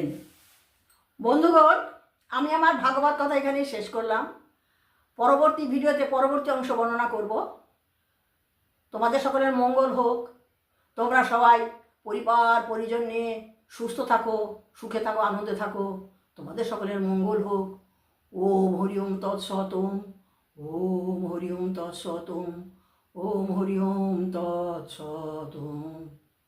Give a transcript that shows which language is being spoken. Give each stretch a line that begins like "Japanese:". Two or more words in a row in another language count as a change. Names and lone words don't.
Bangla: বন্ধুগণ, আমি আমার ভাগবত কথা এখানেই শেষ করলাম। পরবর্তী ভিডিওতে পরবর্তী অংশ বর্ণনা করব। তোমাদের সকলের মঙ্গল হোক। তোমরা সবাই পরিবার পরিজন নিয়ে সুস্থ থাকো, সুখে থাকো, আনন্দে থাকো। তোমাদের সকলের মঙ্গল হোক।
Sanskrit: ওম হরি ওম তৎসৎ। ওম হরি ওম তৎসৎ। ওম হরি ওম তৎসৎ।